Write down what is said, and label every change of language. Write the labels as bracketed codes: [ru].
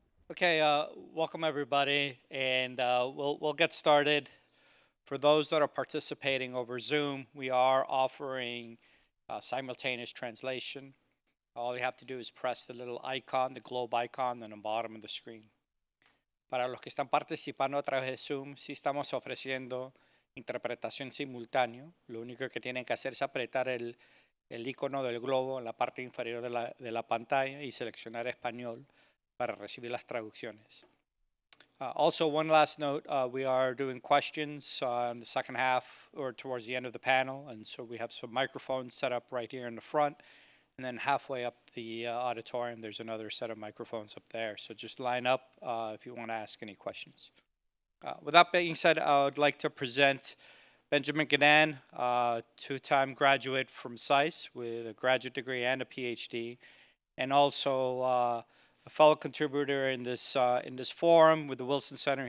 [en] Okay, welcome everybody, and we'll get started. For those that are participating over Zoom, we are offering simultaneous translation. All you have to do is press the little icon, the globe icon, on the bottom of the screen. [es] Para los que están participando a través de Zoom, sí estamos ofreciendo interpretación simultánea. Lo único que tienen que hacer es apretar el el icono del globo en la parte inferior de la pantalla y seleccionar español para recibir las traducciones. [en] Also, one last note, we are doing questions in the second half or towards the end of the panel, and so we have some microphones set up right here in the front, and then halfway up the auditorium, there's another set of microphones up there. So just line up if you want to ask any questions. With that being said, I would like to present Benjamin Ganan, two-time graduate from SAIS with a graduate degree and a PhD, and also a fellow contributor in this forum with the Wilson Center.